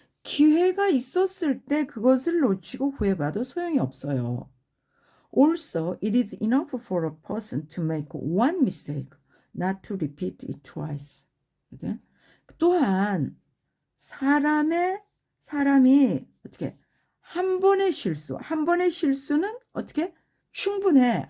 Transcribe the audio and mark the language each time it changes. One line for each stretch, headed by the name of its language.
Korean: 기회가 있었을 때 그것을 놓치고 후회봐도 소용이 없어요.
English: Also, it is enough for a person to make one mistake, not to repeat it twice.
Korean: 또한 사람이 어떻게 한 번의 실수는 어떻게 충분해.